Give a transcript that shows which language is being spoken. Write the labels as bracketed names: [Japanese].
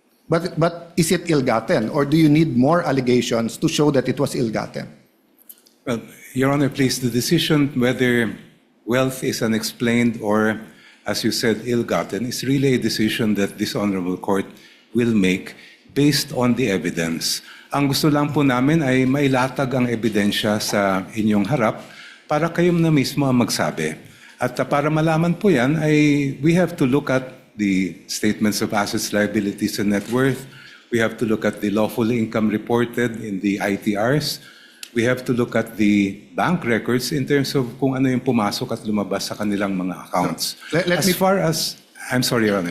[English] But is it ill-gotten? Or do you need more allegations to show that it was ill-gotten? Well, Your Honor, please, the decision whether wealth is unexplained or, as you said, ill-gotten is really a decision that this honorable court will make based on the evidence. [Filipino] Ang gusto lang po namin ay mailatag ang ebidensya sa inyong harap para kayo na mismo ang magsabi. At para malaman po yan, [English] we have to look at the statements of assets, liabilities, and net worth. We have to look at the lawful income reported in the ITRs. We have to look at the bank records in terms of [Filipino] kung ano yung pumasok at lumabas sa kanilang mga accounts. [English] I'm sorry, Your Honor.